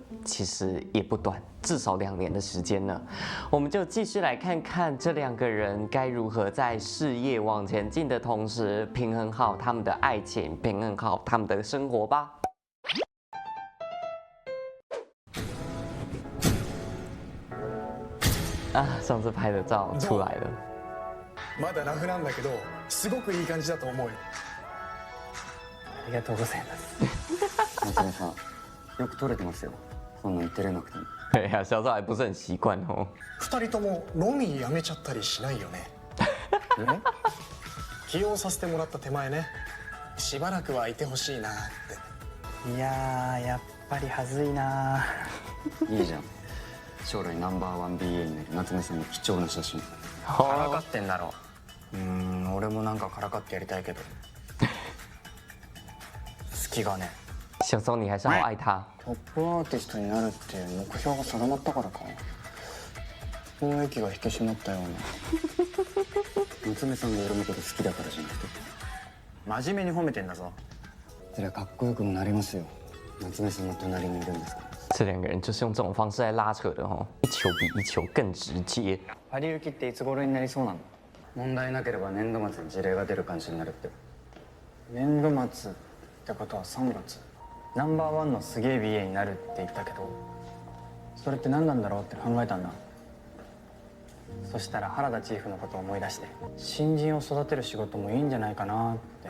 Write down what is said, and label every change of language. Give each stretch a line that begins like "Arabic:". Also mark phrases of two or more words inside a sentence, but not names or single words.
Chinese: 其实也不短，至少2年的时间呢。我们就继续来看看这2个人该如何在事业往前进的同时，平衡好他们的爱情，平衡好他们的生活吧。啊，上次拍的照出来了。
Japanese: まだラフなんだけど、すごくいい感じだと思うよ。ありがとうございます。夏目さん、よく撮れてますよ。そんなに照れなくても。
Chinese: 对呀，小枣还不是很习惯哦。
Japanese: 2 人ともロミーやめちゃったりしないよね。起用させてもらった手前ね、しばらくはいてほしいなって。いやー、やっぱりはずいな。いいじゃん。将来ナンバー1 BA になる夏目さんの貴重な写真。からかってんだろ。俺もなんかからかってやりたいけど。隙がね。
Chinese: 小松，你还是好爱他。
Japanese: トップアーティストになるっていう目標が定まったからか。雰囲気が引き締まったような。夏目さんが俺のこと好きだからじゃなくて。真面目に褒めてんだぞ。そりゃかっこよくもなりますよ。夏目さんの隣にいるんですから。
Chinese: 这2个人就是用这种方式来拉扯的哦，一球比一球更直接。
Japanese: パリ行きっていつ頃になりそうなの？問題なければ年度末に事例が出る感じになるって。年度末ってことは3月。ナンバー1のすげえ BA になるって言ったけど、それって何なんだろうって考えたんだ。そしたら原田チーフのことを思い出して、新人を育てる仕事もいいんじゃないかなって。